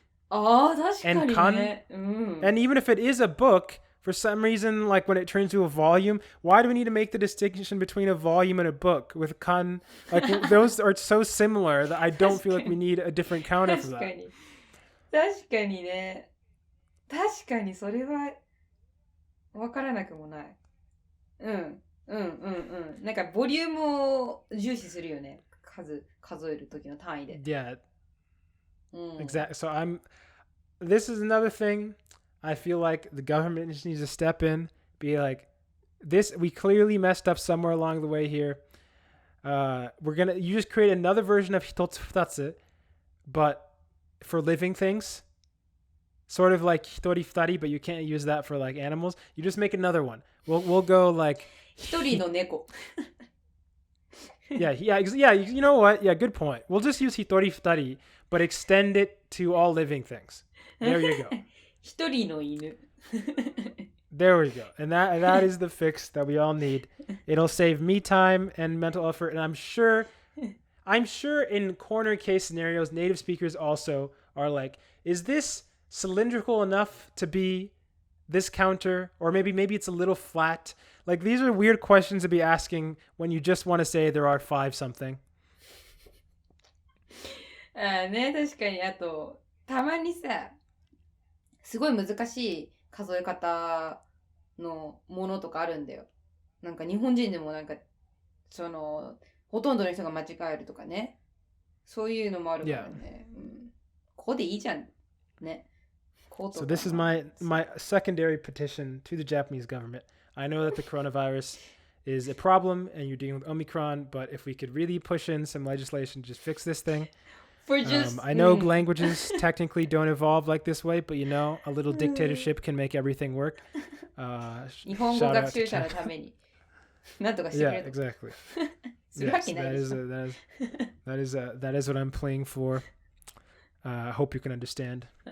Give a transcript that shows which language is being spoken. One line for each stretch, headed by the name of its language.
Japanese: 確かにね。
English: And even if it is a book, for some reason, like when it turns to a volume, why do we need to make the distinction between a volume and a book with kan? Like, those are so similar that I don't feel like we need a different counter for that.
Japanese: 確かにね。確かにそれは分からなくもない。なんかボリュームを重視するよね。数える時の単位で。
English: Yeah. Exactly. So this is another thing. I feel like the government just needs to step in, be like, we clearly messed up somewhere along the way here. You just create another version of
Japanese: hitotsu futatsu,
English: but for living things, sort of like
Japanese: hitori futari,
English: but you can't use that for like animals. You just make another one. We'll go like
Japanese: 一人の猫。
English: Yeah, you know what? Yeah, good point. We'll just use
Japanese: hitori futari,
English: but extend it to all living things. There you go.
Japanese: 一人の犬。
English: There we go. And that is the fix that we all need. It'll save me time and mental effort. And I'm sure in corner case scenarios, native speakers also are like, is this cylindrical enough to be this counter? Or maybe it's a little flat. Like, these are weird questions to be asking when you just want to say there are 5 something.
Japanese: ね、確かに。あと、たまにさ、すごい難しい数え方のものとかあるんだよ。なんか日本人でもなんか、ほとんどの人が間違えるとかね。そういうのもあるからね。こうでいいじゃん。ね。
English: So this is my secondary petition to the Japanese government. I know that the coronavirus is a problem and you're dealing with Omicron, but if we could really push in some legislation to just fix this thing, For just, I know languages technically don't evolve like this way, but a little dictatorship can make everything work.
Japanese: 日本語学習者のためになんとかしてくれ
English: Yeah, exactly.
Japanese: するわ
English: Yes,
Japanese: けないでしょ。
English: that is what I'm playing for. I hope you can understand.